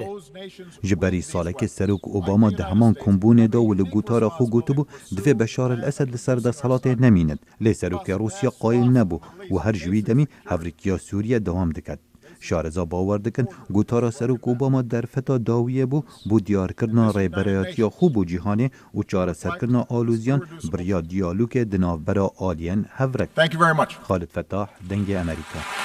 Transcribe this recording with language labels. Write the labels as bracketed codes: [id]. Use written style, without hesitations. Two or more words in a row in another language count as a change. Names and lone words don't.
[ku] جبری ساله که سروک اوباما ده همان کمبونه دا و لگوتارا خو گوتو بو دوی بشار الاسد لسر ده صلات نمیند لی سروک روسیا قایل نبو و هر جوی دمی هفریکیا سوریه دوام دکد. شارزا باور دکن گوتارا سروک اوباما در فتا داویه بو دیار کرنا ریبریاتیا خوب و جیهانه و چاره سر کرنا آلوزیان بریا دیالوک دناو برا آلین هفرک. [en] Thank you very much. [ku] خالد فتاح، دنگ امریکا.